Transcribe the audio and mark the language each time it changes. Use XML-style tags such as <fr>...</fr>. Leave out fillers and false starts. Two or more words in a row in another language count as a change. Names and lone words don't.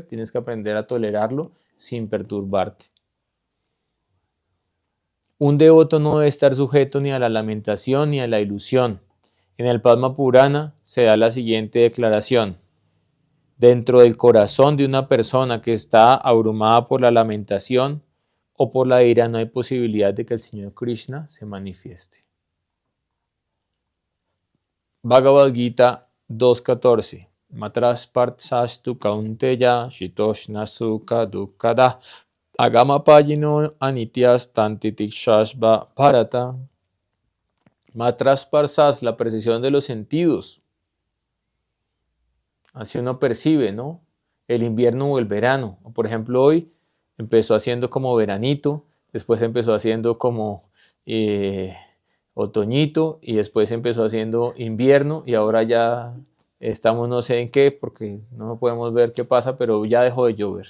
<es>Tienes que aprender a tolerarlo sin perturbarte. Un devoto no debe estar sujeto ni a la lamentación ni a la ilusión. En el Padma Purana se da la siguiente declaración. Dentro del corazón de una persona que está abrumada por la lamentación o por la ira, no hay posibilidad de que el Señor Krishna se manifieste. Bhagavad Gita 2.14.</es> <sa>Matras partsastu kaunteya shitoshna sukha dukkada agamapayino anityas tantitikshashva bharata. Matras parsas,</sa> <es>la percepción de los sentidos. Así uno percibe, ¿no? El invierno o el verano. Por ejemplo, hoy empezó haciendo como veranito, después empezó haciendo como otoñito y después empezó haciendo invierno y ahora ya estamos no sé en qué porque no podemos ver qué pasa, pero ya dejó de llover.</es>